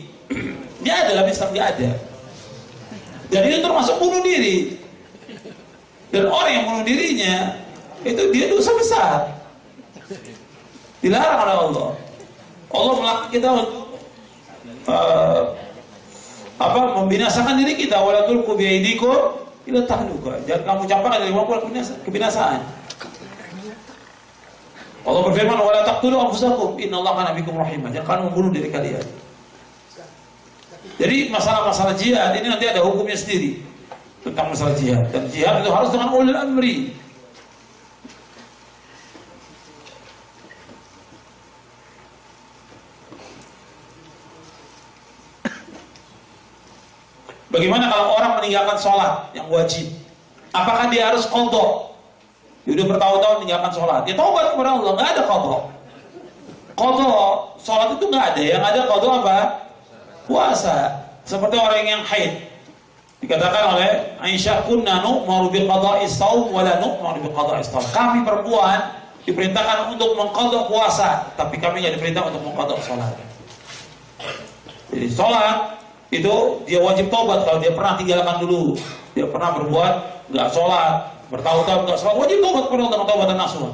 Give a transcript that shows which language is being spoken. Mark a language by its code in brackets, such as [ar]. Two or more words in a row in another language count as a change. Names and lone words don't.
[id] Nggak ada, dalam Islam nggak ada. Dan itu termasuk bunuh diri. Dan orang yang bunuh dirinya itu dia dosa besar. Dilarang oleh Allah. Allah melarang kita untuk membinasakan diri kita. [ar] ولا تلقوا بأيديكم إلى التهلكة. [id] Jangan kamu campakkan dari kebinasaan. Allah berfirman, [ar] ولا تقتلوا أنفسكم إن الله كان بكم رحيما. [id] Jangan kamu membunuh diri kalian. Jadi masalah-masalah jihad ini nanti ada hukumnya sendiri tentang masalah jihad. Dan jihad itu harus dengan ulil amri. Bagaimana kalau orang meninggalkan sholat yang wajib? Apakah dia harus qadha? Dia udah bertahun-tahun meninggalkan sholat. Dia taubat kepada Allah, nggak ada qadha. Qadha sholat itu nggak ada. Yang ada qadha apa? Puasa. Seperti orang yang haid. Dikatakan oleh Aisyah, [ar] كنا نؤمر بقضاء الصوم ولا نؤمر بقضاء الصوم. [id] Kami perempuan diperintahkan untuk mengqadha puasa, tapi kami nggak diperintah untuk mengqadha sholat. Jadi sholat itu dia wajib taubat kalau dia pernah tinggalkan dulu, dia pernah berbuat nggak sholat, bertahun-tahun nggak sholat, wajib taubat kepada Allah dengan [ar] توبة نصوحا.